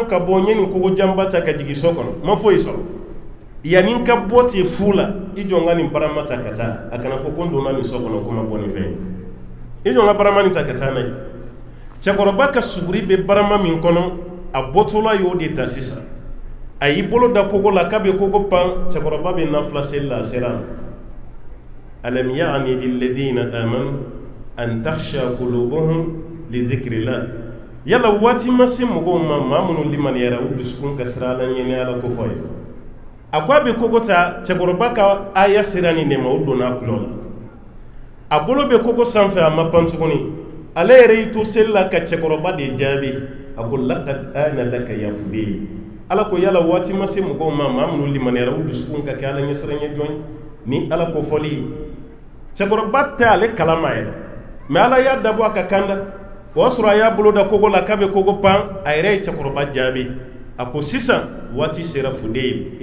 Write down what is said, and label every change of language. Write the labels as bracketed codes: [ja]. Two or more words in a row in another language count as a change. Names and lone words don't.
[bm] ka bɔ ɲɛ nin kogo janba ta ka jigin so kɔnɔ ma foyi sɔrɔ yanni ka bɔ ten fu la i jɔ n ka nin barama ta ka taa a kana fɔ ko n donna nin so kɔnɔ ko ma bɔ nin fɛn i jɔ n ka barama nin ta ka taa n'a ye cɛkɔrɔba ka suguri bɛ barama min kɔnɔ a bɔtɔla y'o de ta sisan a y'i bolo da kogo la k'a bɛ kogo pan cɛkɔrɔba bɛ nafila seli la a sera [ar] ألم يأن للذين آمنوا أن تخشع قلوبهم لذكر الله [bm] yala waati ma se mɔgɔw ma maa minnu limaniyara u dusukun ka siran ala ɲɛ ni ala ko fɔ ye a ko a bɛ kogo ta cɛkɔrɔba ka aya sera nin de ma o donna a kulo la a bolo bɛ kogo sanfɛ a ma pan tuguni ale yɛrɛ y'i to seli la ka cɛkɔrɔba de jaabi a ko [ar] لقد آن لك يا فضيل [bm] ala ko yala waati ma se mɔgɔw ma maa minnu limaniyara u dusukun ka kɛ ala ɲɛ siranɲɛ jɔn ni ala ko fɔli ye cɛkɔrɔba tɛ ale kalama yɛrɛ mais ala y'a dabɔ a ka kanda o y'a sɔrɔ a y'a bolo da kogo la k'a bɛ kogo pan a yɛrɛ ye cɛkɔrɔba jaabi a ko sisan waati sera Fudayl i